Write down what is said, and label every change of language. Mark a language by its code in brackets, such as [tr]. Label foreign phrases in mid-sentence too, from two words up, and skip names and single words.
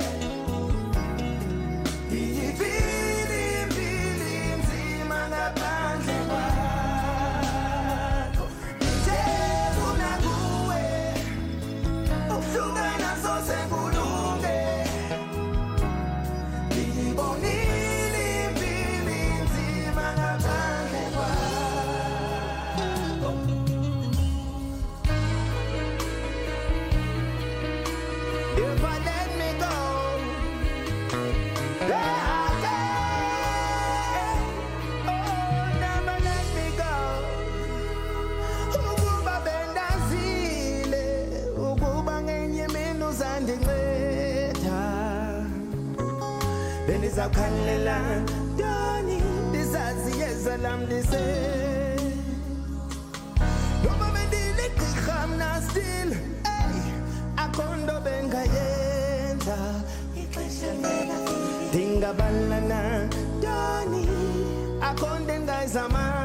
[xh] iyipili impili nzima ngaphandle kwakho ndithe kunanguwe ukuhlukana sose kulunge ndiyibonile impili nzima ngaphandle kwakho. [en] If I let me go, never let me go. [xh] Ukuba bendazile, ukuba ngenye imini uzandinceda. Bendizawukhalela ntoni, ndizazi yeza lam lise. Noma bendiligqirha mna still, akho nto bengayenza ixesha lingafiki ndingabalana ntoni akho nto endingayizama